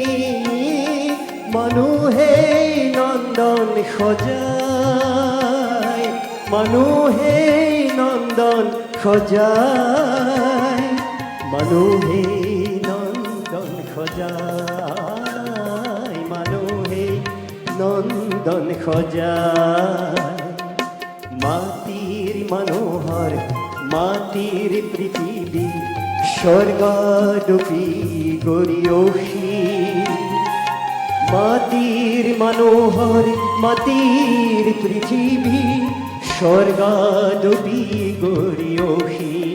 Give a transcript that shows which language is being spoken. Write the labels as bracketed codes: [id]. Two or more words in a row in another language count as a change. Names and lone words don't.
[as] মানুহে নন্দন সজায় মানুহে নন্দন সজায় মানুহে নন্দন সজায় মানুহে নন্দন সজায় [bn] মাটির মনোহর মাটির পৃথিবী [sa] স্বর্গাদপি গরিয়সী [bn] মাটির মনোহর মাটির পৃথিবী [sa] স্বর্গাদপি গরিয়সী